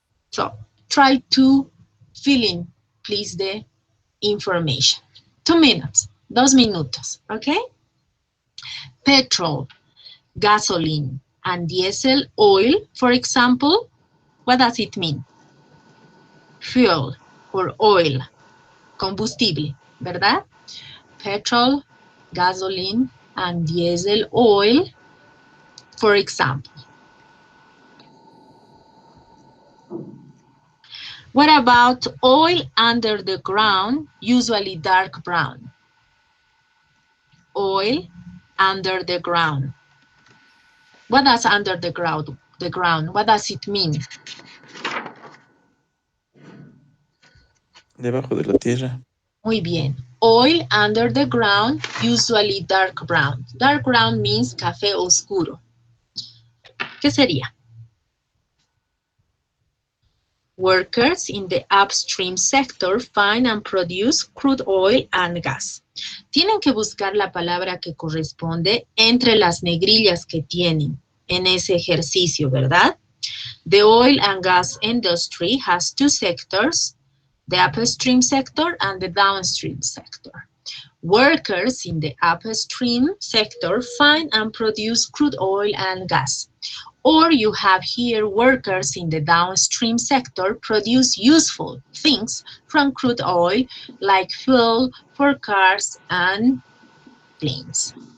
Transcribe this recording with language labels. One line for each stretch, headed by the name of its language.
English: So try to fill in, please, the information. 2 minutes,
Spanish: 2 minutos,
English: okay? Petrol, gasoline, and diesel oil, for example, what does it mean? Fuel or oil, combustible,
Spanish: ¿verdad?
English: Petrol, gasoline, and diesel oil, for example. What about oil under the ground, usually dark brown? Oil under the ground. What does under the ground? What does it mean?
Spanish: Debajo de la tierra. Muy bien.
English: Oil under the ground, usually dark brown. Dark brown means
Spanish: café oscuro. ¿Qué sería?
English: Workers in the upstream sector find and produce crude oil and gas.
Spanish: Tienen que buscar la palabra que corresponde entre las negrillas que tienen en ese ejercicio, ¿verdad?
English: The oil and gas industry has two sectors, the upstream sector and the downstream sector. Workers in the upstream sector find and produce crude oil and gas. Or you have here workers in the downstream sector produce useful things from crude oil like fuel for cars and planes.